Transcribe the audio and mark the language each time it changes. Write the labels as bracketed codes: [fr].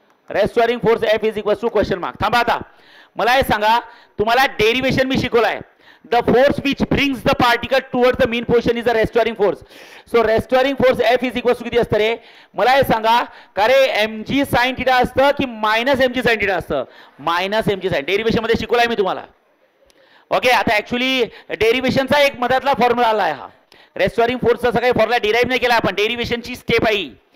[en] Restoring force F is equals to question mark. [mr] थांबा आता मला हे सांगा तुम्हाला derivation मी शिकवलाय. [en] The force which brings the particle towards the mean position is a restoring force. So restoring force F is equals to [mr] किती असतं रे मला हे सांगा का रे mg sin थीटा असतं की -mg sin थीटा असतं -mg sin. डेरिवेशन मध्ये शिकवलाय मी तुम्हाला. ओके आता ऍक्च्युली डेरिवेशनचा एक मधातला फॉर्म्युला आला आहे हा. रेस्टोरिंग फोर्सचा सगळा फॉर्म्युला डिराईव्ह नाही केला आपण. डेरिवेशनची स्टेप आहे.